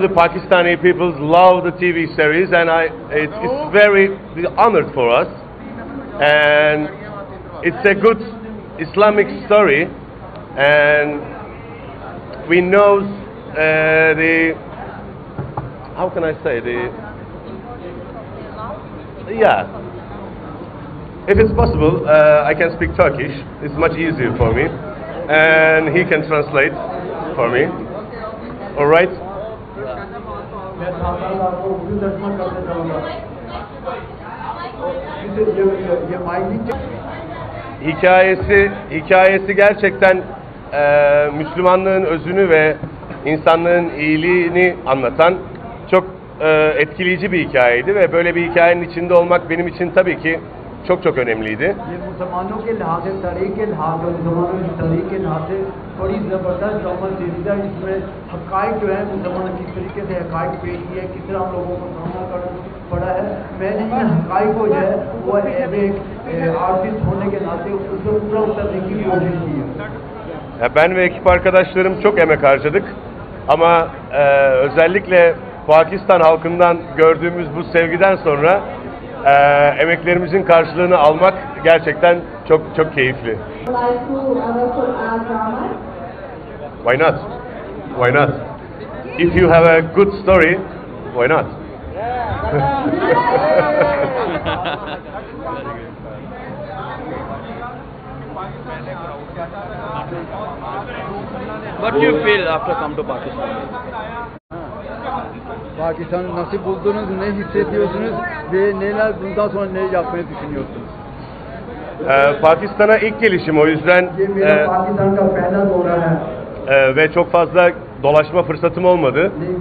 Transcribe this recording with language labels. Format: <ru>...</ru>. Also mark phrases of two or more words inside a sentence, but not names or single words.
<en>the Pakistani people love the TV series, and it's very honored for us, and it's a good Islamic story, and we know how can I say yeah. If it's possible, I can speak Turkish. It's much easier for me, and he can translate for me. All right?</en> <tr>Hikayesi gerçekten Müslümanlığın özünü ve insanlığın iyiliğini anlatan çok etkileyici bir hikayeydi ve böyle bir hikayenin içinde olmak benim için tabii ki çok önemliydi.</tr> <ur>مسلمانوں کے لحاظ سے، تاریخ کے لحاظ سے، مسلمانوں کی تاریخ کے لحاظ سے بڑی زبردست</ur> <en>drama series</en> <ur>ہے، جس میں حقائق جو ہے مسلمانوں کس طریقے سے حقائق پیش کیے، کس طرح ہم لوگوں کو سامنا کرنا پڑا ہے. میں نے ان حقائق کو جو ہے وہ ایک آرٹسٹ ہونے کے ناتے اس کو پورا اترنے کی کوشش کی ہے.</ur> <tr>Ben ve ekip arkadaşlarım çok emek harcadık ama özellikle Pakistan halkından gördüğümüz bu sevgiden sonra emeklerimizin karşılığını almak gerçekten çok keyifli.</tr> <en>Why not? Why not? If you have a good story, why not? What do you feel after come to Pakistan?</en> <tr>Pakistan'ı nasıl buldunuz, ne hissediyorsunuz ve neler bundan sonra ne yapmayı düşünüyorsunuz? Pakistan'a ilk gelişim, o yüzden ve çok fazla dolaşma fırsatım olmadı.</tr>